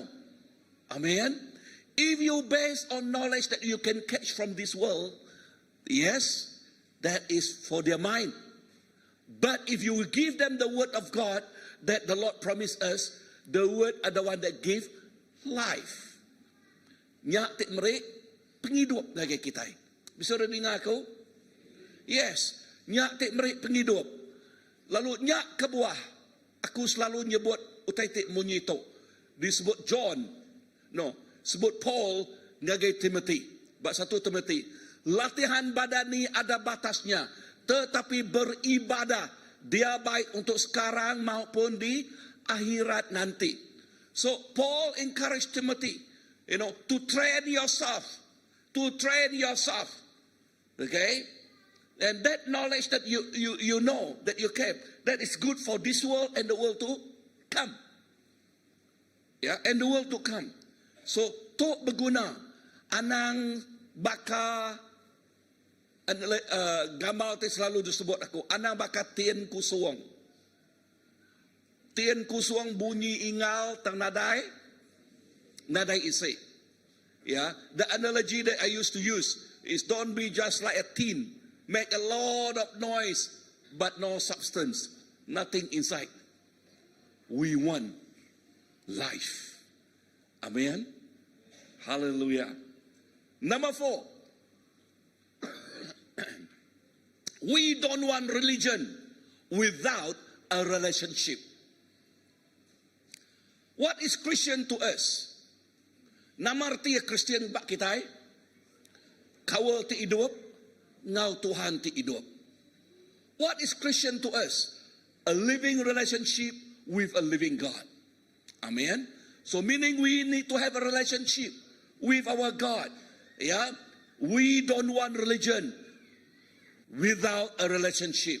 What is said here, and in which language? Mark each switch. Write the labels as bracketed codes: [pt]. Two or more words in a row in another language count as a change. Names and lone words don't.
[en] Amen. If you base on knowledge that you can catch from this world, yes, that is for their mind. But if you will give them the Word of God that the Lord promised us, the Word are the one that give life. [iba] Nya tik merik penghidup lagi kita. Bisa dengar aku? Yes, nya tik merik penghidup. Lalu nya ke buah. Aku selalu nyebut utai tik munyito. Disebut John. No, sebut Paul ngagai Timothy. Bab 1 Timothy. [id] Latihan badani ada batasnya, tetapi beribadah dia baik untuk sekarang maupun di akhirat nanti. [en] So Paul encouraged Timothy, to train yourself, okay? And that knowledge that you know, that you kept, that is good for this world and the world to come. Yeah, and the world to come. [iba] So, to berguna, anang baka, gambar itu selalu disebut aku, anang baka tien kusuang. Tien kusuang bunyi ingal tang nadai isi. [en] Yeah, the analogy that I used to use is don't be just like a tin, make a lot of noise, but no substance, nothing inside. We want life. Amen. Hallelujah. Number 4. We don't want religion without a relationship. What is Christian to us? [iba] Nama arti Christian bak kita, kawal ti hidup, ngau Tuhan ti hidup. [en] What is Christian to us? A living relationship with a living God. Amen. So meaning we need to have a relationship with our God. Yeah. We don't want religion without a relationship.